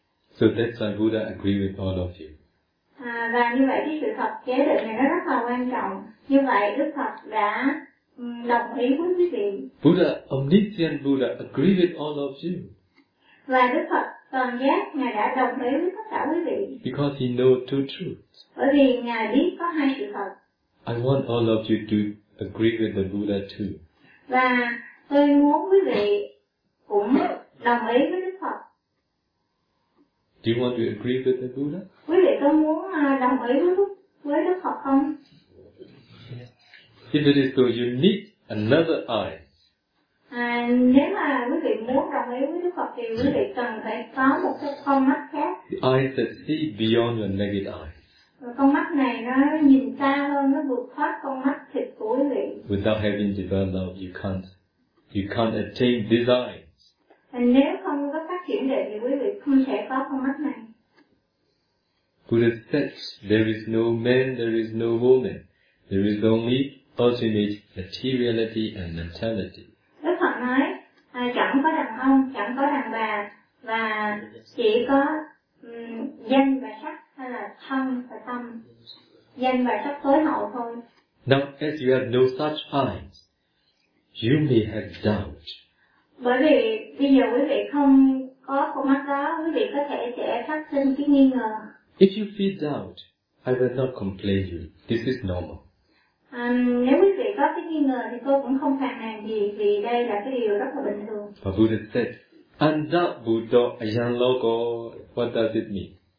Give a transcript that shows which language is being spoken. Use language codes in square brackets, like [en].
[en] So that's why Buddha agree with all of you. [vi] À, và như vậy cái sự thật chế định này nó rất là quan trọng. Như vậy Đức Phật đã đồng ý với quý vị. [en] Buddha, omniscient Buddha, agree with all of you. [vi] Và Đức Phật toàn giác, Ngài đã đồng ý với tất cả quý vị. [en] Because he knows two truths. [vi] Bởi vì Ngài biết có hai sự thật. [en] I want all of you to agree with the Buddha too. [vi] Và tôi muốn quý vị cũng đồng ý với Đức Phật. [en] Do you want to agree with the Buddha? [vi] Quý vị có muốn đồng ý với Đức Phật không? [en] If it is so, you need another eye. [vi] À, nếu mà quý vị muốn đồng ý với Đức Phật thì quý vị cần phải có một cái con mắt khác. [en] The eyes that see beyond your naked eye. [vi] Và con mắt này nó nhìn xa hơn, nó vượt thoát con mắt thịt của quý vị. [en] Without having divine love, you can't attain these eyes. And [vi] nếu không có phát triển định thì quý vị không thể có con mắt này. [en] Buddha said, there is no man, there is no woman, there is only ultimate materiality and mentality. [vi] Đức Phật nói, chẳng có đàn ông, chẳng có đàn bà, và chỉ có danh và sắc, hay là thân và tâm, danh và sắc tối hậu thôi. [en] Now, as you have no such eyes, you may have doubt. [vi] Bởi vì bây giờ quý vị không có con mắt đó, quý vị có thể sẽ phát sinh cái nghi ngờ. [en] If you feel doubt, I will not complain you. This is normal. [vi] Nếu quý vị có cái nghi ngờ thì tôi cũng không phàn nàn gì vì đây là cái điều rất là bình thường. [en] But Buddha said, [pi] Anda Buddha Ayan Loko, [en] what does it mean?